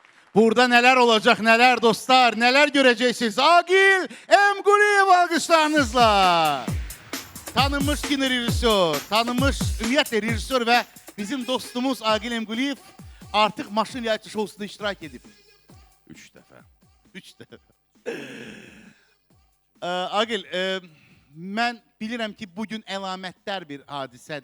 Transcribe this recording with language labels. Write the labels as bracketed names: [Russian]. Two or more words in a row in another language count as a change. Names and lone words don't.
[Turkish] Burada neler olacak, neler dostlar, neler göreceksiniz. [Azerbaijani] Agil Emguliyev alkışlarınızla. Tanınmış kino rejissor, tanınmış ümumiyyətlə rejissor ve bizim dostumuz Agil Emguliyev artık Maşın Reality Show'sunda iştirak edip. 3 dəfə. 3 dəfə. Agil, mən bilirəm ki, bugün əlamətdar bir hadisədir.